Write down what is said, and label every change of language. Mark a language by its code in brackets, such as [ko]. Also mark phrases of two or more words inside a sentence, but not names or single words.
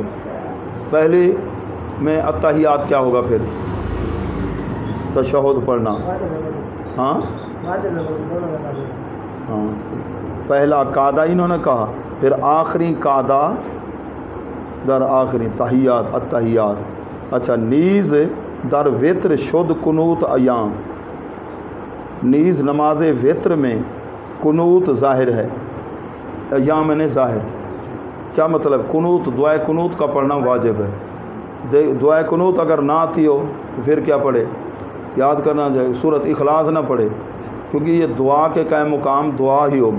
[ur] پہلے میں التحیات کیا ہوگا؟ پھر تشہد پڑھنا. ہاں ہاں، پہلا قاعدہ انہوں نے کہا، پھر آخری قاعدہ در آخری تحیات التحیات. اچھا، [fa] نیز در وتر شد قنوت ایام، [ur] نیز نماز وتر میں قنوت ظاہر ہے. ایام نے ظاہر کیا مطلب؟ قنوت، دعائے قنوت کا پڑھنا واجب ہے. دعائے قنوت اگر نہ آتی ہو تو پھر کیا پڑھے؟ یاد کرنا چاہیے، سورۃ اخلاص نہ پڑھے، کیونکہ یہ دعا کے قائم مقام دعا ہی ہوگی.